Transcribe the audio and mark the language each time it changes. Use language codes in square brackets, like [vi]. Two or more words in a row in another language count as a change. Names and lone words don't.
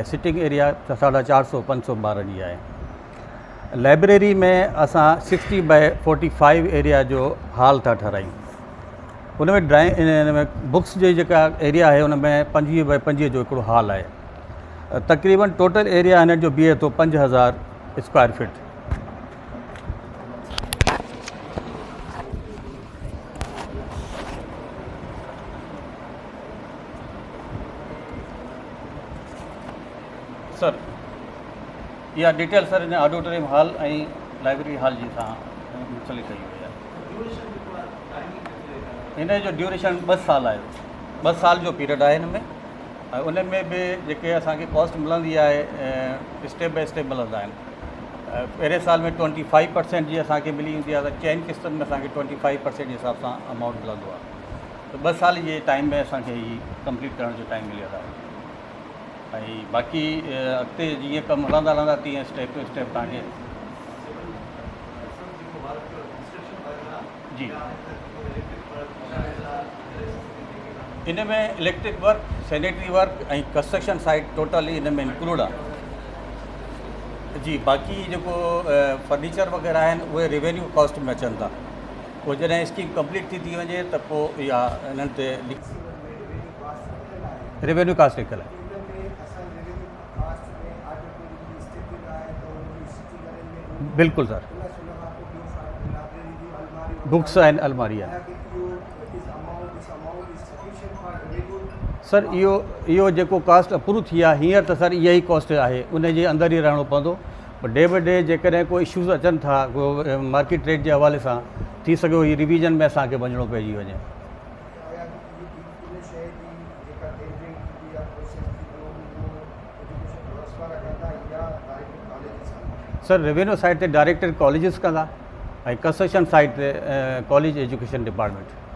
[en] sitting area [sd] 450-500 ॿारनि जी है। लाइब्रेरी में असां [en] 60 by 45 area [sd] जो हॉल था ठहिरायूं। उनमें में बुक्स जो जेका एरिया है उनमें [en] 25 by 25 [sd] जो हिकिड़ो हॉल है। तकरीबन [en] total area [sd] हिन जो बीहे थो 5000 [en] square feet. [sd] सर या डिटेल सर इन [en] auditorium hall [sd] और [en] library hall [sd] जी सां मुंसलिक कई हुई है। इन जो ड्यूरेशन 2 साल है। 2 साल जो पीरियड है इनमें। उन में भी जेके असांखे कॉस्ट मिलंदी है [en] step by step [sd] मिलंदा आहिनि। पहिरें साल में 25% जी असांखे मिली वेंदी आहे। त 4 किस्तनि में असांखे 25% जे हिसाब सां अमाउंट मिलंदो आहे। त 2 साल जे टाइम में असांखे ही कंप्लीट करण जो टाइम मिलियो आहे। बाक़ी अॻिते जीअं कमु हलंदा हलंदा तीअं [en] step to step [sd] तव्हांखे जी। इन में [en] electric work, sanitary work [sd] और [en] construction site totally [sd] इन में इंक्लूड आहे जी। बाक़ी जेको फर्नीचर वग़ैरह आहिनि उहे [en] revenue cost [sd] में अचनि था। पोइ जॾहिं [en] scheme complete [sd] थी वञे त पोइ इहा इन्हनि ते [en] revenue cost [sd] लिखियलु आहे। बिल्कुल सर। [en] books and [sd] अलमारी है सर। यो जो [en] cost approve [sd] थी है हींअर तो सर यही कॉस्ट है। उन जे अंदर ही रहना पवंदो। [en] day by day [sd] जेकॾहिं कोई इशूज़ अचन था को [en] market rate [ur] کے حوالے سے [sd] थी सघो ही रिवीजन में असांखे वञिणो पइजी वञे। सर [en] revenue side [sd] ते [en] director colleges [sd] कंदा और [en] construction side [sd] ते [en] college education department.